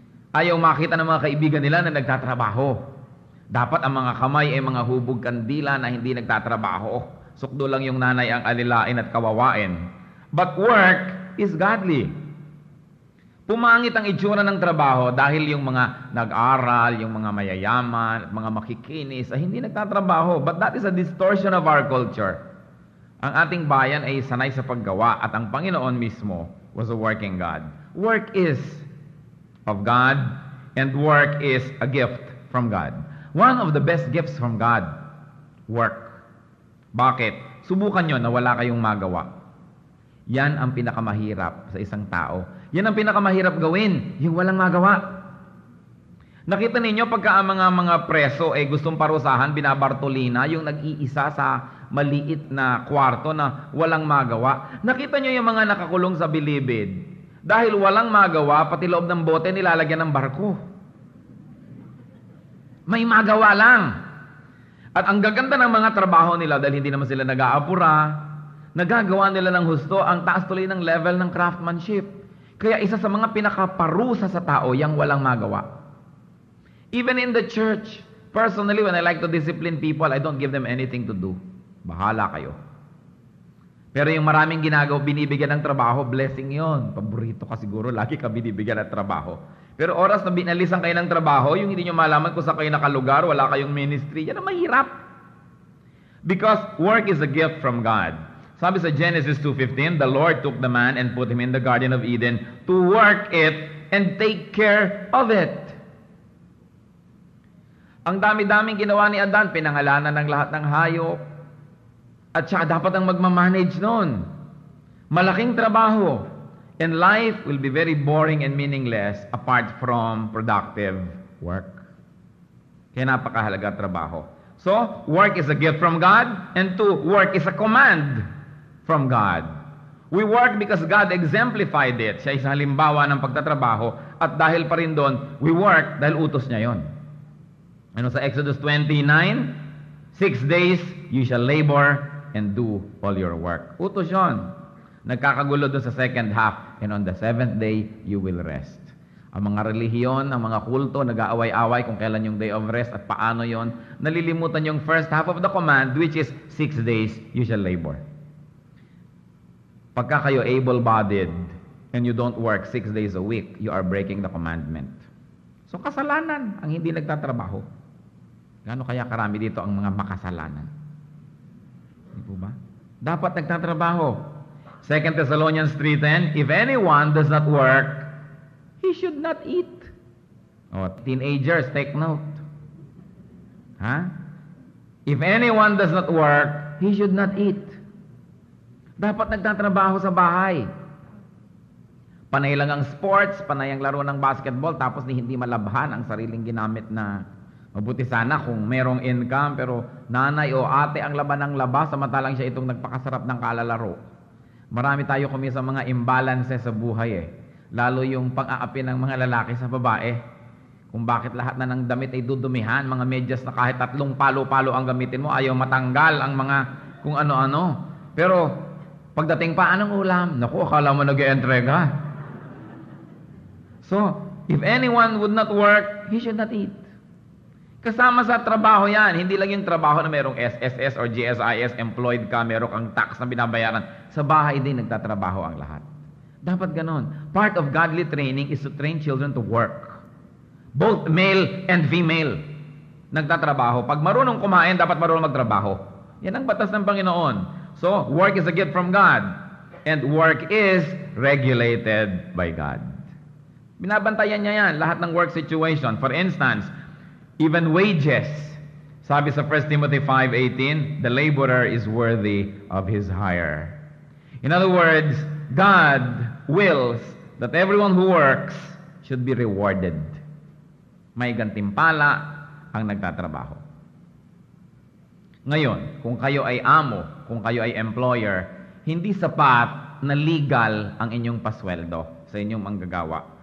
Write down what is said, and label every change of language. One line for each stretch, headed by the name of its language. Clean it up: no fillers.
Filipino: Ayaw makita ng mga kaibigan nila na nagtatrabaho. Dapat ang mga kamay ay mga hubog kandila na hindi nagtatrabaho. Sukdo lang yung nanay ang alilain at kawawain.
English: But work is godly.
Filipino: Pumangit ang itsura ng trabaho dahil yung mga nag-aral, yung mga mayayaman, mga makikinis, ay hindi nagtatrabaho.
English: But that is a distortion of our culture.
Filipino: Ang ating bayan ay sanay sa paggawa at ang Panginoon mismo
English: was a working God. Work is of God and work is a gift from God. One of the best gifts from God, work.
Filipino: Bakit? Subukan nyo na wala kayong magawa. Yan ang pinakamahirap sa isang tao. Yan ang pinakamahirap gawin, yung walang magawa. Nakita ninyo pagka ang mga preso ay gustong parusahan, binabartolina, yung nag-iisa sa maliit na kwarto na walang magawa. Nakita nyo yung mga nakakulong sa bilibid. Dahil walang magawa, pati loob ng bote nilalagyan ng barko. May magawa lang. At ang gaganda ng mga trabaho nila dahil hindi naman sila nag-aapura, nagagawa nila ng husto, ang taas tuloy ng level ng craftsmanship. Kaya isa sa mga pinakaparusa sa tao, yang walang magawa.
English: Even in the church, personally, when I like to discipline people, I don't give them anything to do.
Filipino: Bahala kayo. Pero yung maraming ginagawa, binibigyan ng trabaho, blessing yon. Paborito ka siguro, lagi ka binibigyan ng trabaho. Pero oras na binalisan kayo ng trabaho, yung hindi nyo malaman kung saan kayo nakalugar, wala kayong ministry, yan ang mahirap.
English: Because work is a gift from God.
Filipino: Sabi sa Genesis 2:15,
English: the Lord took the man and put him in the Garden of Eden to work it and take care of it.
Filipino: Ang dami-daming ginawa ni Adan, pinangalanan ng lahat ng hayop. At siya dapat ang magmamanage noon. Malaking trabaho.
English: And life will be very boring and meaningless apart from productive work.
Filipino: Kaya napakahalaga trabaho.
English: So, work is a gift from God, and two, work is a command from God. We work because God exemplified it.
Filipino: Siya isang halimbawa ng pagtatrabaho, at dahil pa rin doon,
English: we work
Filipino: dahil utos niya yon. Ano sa Exodus 29?
English: 6 days you shall labor and do all your work.
Filipino: Utos yon. Nagkakagulo doon sa
English: second half, and on the 7th day you will rest.
Filipino: Ang mga relihiyon, ang mga kulto, nag-aaway-away kung kailan yung
English: day of rest
Filipino: at paano yon. Nalilimutan yung
English: first half of the command, which is 6 days you shall labor.
Filipino: Pagka kayo
English: able-bodied and you don't work 6 days a week, you are breaking the commandment.
Filipino: So kasalanan ang hindi nagtatrabaho. Gaano kaya karami dito ang mga makasalanan? Hindi po ba? Dapat nagtatrabaho.
English: 2 Thessalonians 3:10, if anyone does not work, he should not eat. Oh, teenagers, take note. If anyone does not work, he should not eat.
Filipino: Dapat nagtatrabaho sa bahay. Panay lang ang sports, panay ang laro ng basketball, tapos hindi malabhan ang sariling ginamit na mabuti sana kung merong income, pero nanay o ate ang laban ng laba, samantalang siya itong nagpakasarap ng kalalaro. Marami tayo kami sa mga imbalances sa buhay Lalo yung pang-aapi ng mga lalaki sa babae. Kung bakit lahat na ng damit ay dudumihan, mga medyas na kahit 3 palo-palo ang gamitin mo, ayaw matanggal ang mga kung ano-ano. Pero pagdating pa, anong ulam? Naku, akala mo nag-e-entrega.
English: So, if anyone would not work, he should not eat.
Filipino: Kasama sa trabaho yan. Hindi lang yung trabaho na merong SSS or GSIS, employed ka, meron kang tax na binabayaran. Sa bahay din nagtatrabaho ang lahat. Dapat ganon.
English: Part of godly training is to train children to work. Both male and female
Filipino: nagtatrabaho. Pag marunong kumain, dapat marunong magtrabaho. Yan ang batas ng Panginoon.
English: So, work is a gift from God. And work is regulated by God.
Filipino: Binabantayan niya yan, lahat ng work situation.
English: For instance, even wages.
Filipino: Sabi sa
English: 1 Timothy 5:18, the laborer is worthy of his hire. In other words, God wills that everyone who works should be rewarded.
Filipino: May gantimpala ang nagtatrabaho. Ngayon, kung kayo ay amo, kung kayo ay employer, hindi sapat na legal ang inyong pasweldo sa inyong manggagawa.